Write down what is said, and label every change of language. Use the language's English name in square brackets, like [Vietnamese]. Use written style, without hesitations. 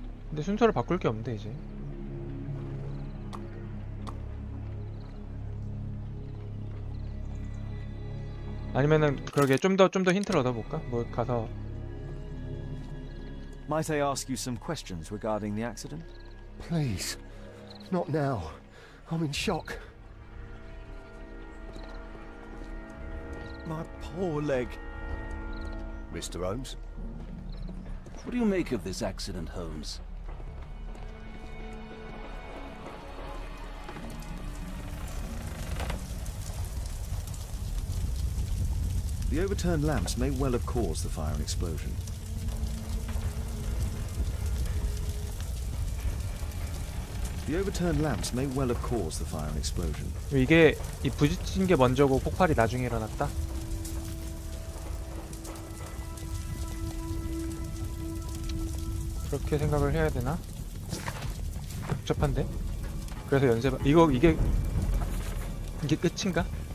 [Korean] 근데 순서를 바꿀 게 없는데 이제. 아니면은 그러게 좀 더 힌트를 얻어볼까? 뭐 가서. [English] Might I ask you some questions regarding the accident? Please. Not now. I'm in shock. My poor leg. Mr. Holmes? What do you make of this accident, Holmes? The overturned lamps may well have caused the fire and explosion. The overturned lamps may well have caused the fire and explosion. [Korean] 이게 이 부딪힌 게 먼저고 폭발이 나중에 일어났다? 그렇게 생각을 해야 되나? 복잡한데? 그래서 연쇄 이게 끝인가?